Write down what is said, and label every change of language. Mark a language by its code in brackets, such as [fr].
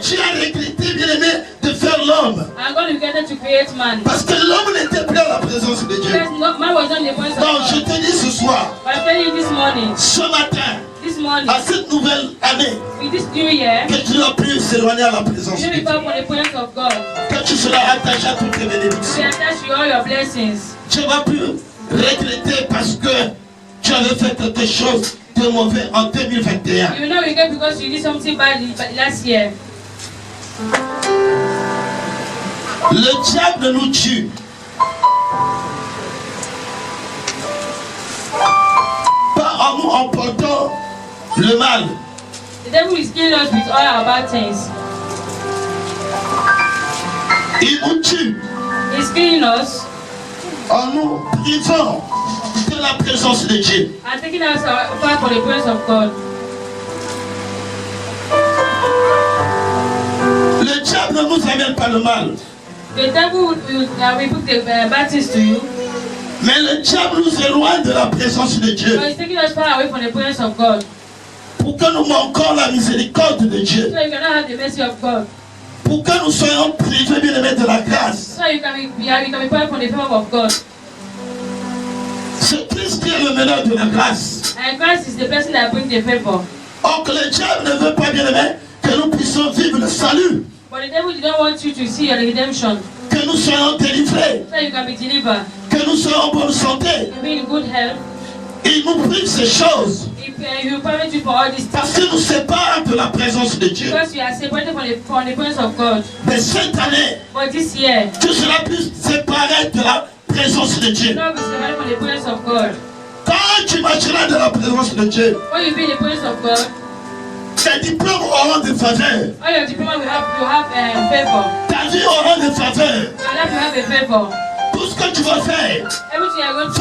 [fr] Dieu a regretté, bien aimé, de faire l'homme. [en] And God regretted to create man. [fr] Parce que l'homme n'était plus dans la présence de Dieu. [en] Because man was not in the presence of [fr] Donc je [en] God. [fr] te dis ce soir, [en] But I'm telling you this morning, [fr] ce matin, à cette nouvelle année, [en] with this new year, [fr] que tu n'as plus s'éloigner à la présence [en] you [fr] de [en] will be far from the presence of God. [fr] Que tu seras attaché à toutes tes [en] You [fr] bénédictions. [en] will attach to all your blessings. [fr] Tu ne vas plus regretter parce que tu avais fait quelque chose de mauvais en 2021. [en] You will not regret because you did something bad last year. [fr] Le diable nous tue. Pas en nous emportant le mal, [en] The devil is killing us with all our bad things. [fr] il nous tue [en] He's killing us [fr] en nous privant de la présence de Dieu. [en] and taking us far from the presence of God. [fr] Le diable ne nous amène pas le mal, [en] The devil will put the bad things to you, [fr] mais le diable nous éloigne de la présence de Dieu [en] but he's taking us far away from the presence of God. [fr] pour que nous manquions la miséricorde de Dieu, [en] So you cannot have the mercy of God. [fr] pour que nous soyons privés, bien aimés, de la grâce. [en] So you can be far from the favor of God. [fr] C'est Christ qui est le meneur de la grâce. [en] And Christ is the person that brings the favor. [fr] Or que le diable ne veut pas, bien aimé, que nous puissions vivre le salut, [en] But the devil did not want you to see your redemption. [fr] que nous soyons délivrés, [en] So you can be delivered. [fr] que nous soyons en bonne santé. [en] You be in good health. [fr] Il nous prive ces choses [en] He will permit you for all these [fr] parce [en] things. [fr] qu'il nous sépare de la présence de Dieu. [en] Because you are separated from the presence of God. [fr] Mais cette année, [en] But this year, [fr] tu seras plus séparé de la présence de [en] you [fr] Dieu. [en] will not be separated from the presence of God. [fr] Quand tu marcheras de la présence de Dieu, [en] When you be in the presence of God, [fr] tes diplômes auront des faveurs, [en] all your diploma will have favor. [fr] ta vie aura des faveurs. [en] Your life will have a favor. [fr] Tout ce que tu vas faire [en] Everything you are going to